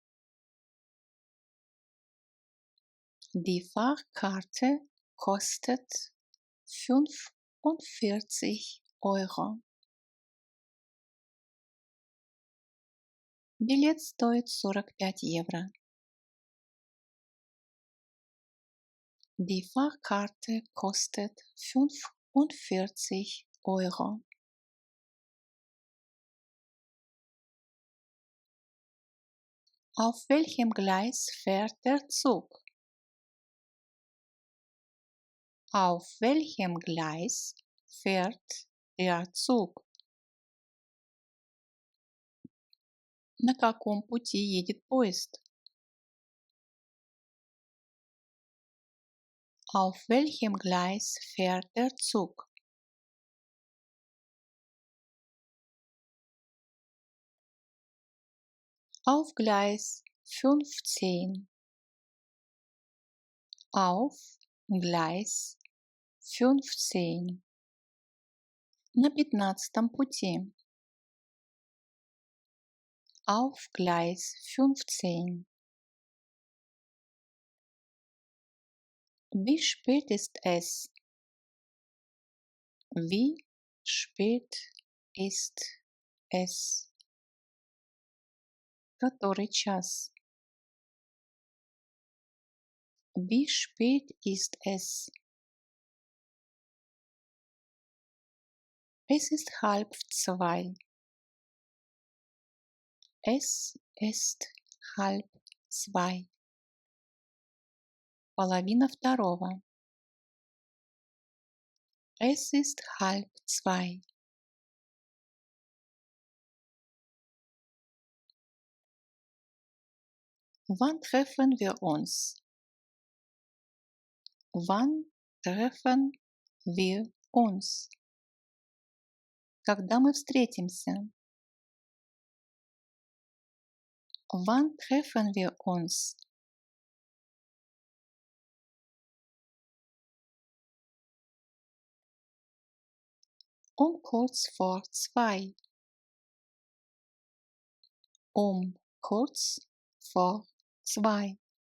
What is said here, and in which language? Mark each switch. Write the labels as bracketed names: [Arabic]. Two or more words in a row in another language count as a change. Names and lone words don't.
[German] Die Fahrkarte kostet 45 Euro. [Russian] Билет стоит 45 евро. [German] Die Fahrkarte kostet 45 Euro. Auf welchem Gleis fährt der Zug? Auf welchem Gleis fährt der Zug? [Russian] На каком пути едет поезд? [German] Auf welchem Gleis fährt der Zug? Auf Gleis 15. Auf Gleis 15. [Russian] На 15-м пути. [German] Auf Gleis 15. Wie spät ist es? Wie spät ist es? [Russian] Который час? [German] Wie spät ist es? Es ist 1:30. Es ist 1:30. [Russian] Половина второго. [German] Es ist 1:30. Wann treffen wir uns? Wann treffen wir uns? [Russian] Когда мы встретимся? [German] Wann treffen wir uns? Kurz vor 2. Kurz vor 2.